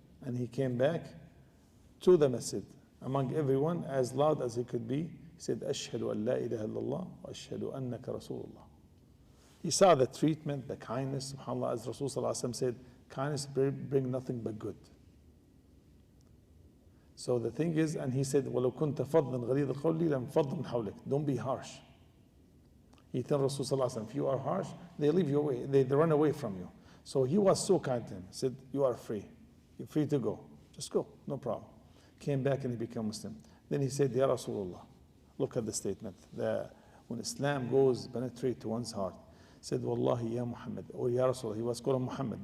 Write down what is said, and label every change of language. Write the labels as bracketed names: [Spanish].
[English] And he came back to the masjid. Among everyone, as loud as he could be, he said, [Arabic] Ashhadu an la ilaha illallah wa ashhadu annaka Rasulullah. [English] He saw the treatment, the kindness, subhanAllah, as Rasul said, kindness bring nothing but good. So the thing is, and he said, [Arabic] وَلَوْ كُنْتَ فَضًّا غَلِيظَ الْقَوْلِ لَانْفَضُّوا مِنْ حَوْلِكَ. [English] Don't be harsh. He told Rasul, if you are harsh, they leave you away, they run away from you. So he was so kind to him. He said, you are free. You're free to go. Just go, no problem. Came back and he became Muslim. Then he said, Ya Rasulullah, look at the statement. When Islam goes, penetrate to one's heart. He said, Wallahi, Ya Muhammad, or Ya Rasulullah. He was called Muhammad.